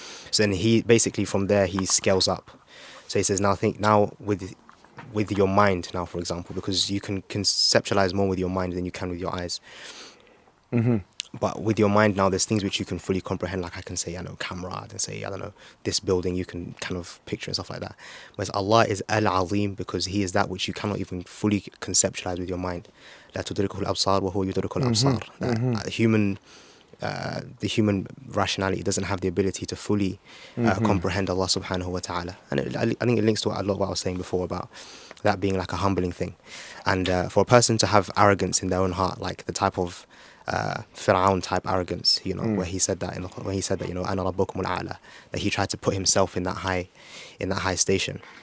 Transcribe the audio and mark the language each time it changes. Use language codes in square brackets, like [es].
[en] So then he basically from there he scales up. So he says, now think with your mind now, for example, because you can conceptualize more with your mind than you can with your eyes. Mm-hmm. But with your mind now, there's things which you can fully comprehend. Like I can say, camera. I can say, this building. You can kind of picture and stuff like that. Whereas Allah is Al-Azim because He is that which you cannot even fully conceptualize with your mind. [ar] لا تدركه الأبصار وهو يدرك الأبصار. [en] The human rationality doesn't have the ability to fully comprehend Allah subhanahu wa ta'ala. And I think it links to a lot of what I was saying before about that being like a humbling thing. And for a person to have arrogance in their own heart, like the type of Fir'aun type arrogance, where he said that, [ar] أنا ربكم الأعلى, [en] that he tried to put himself in that high station.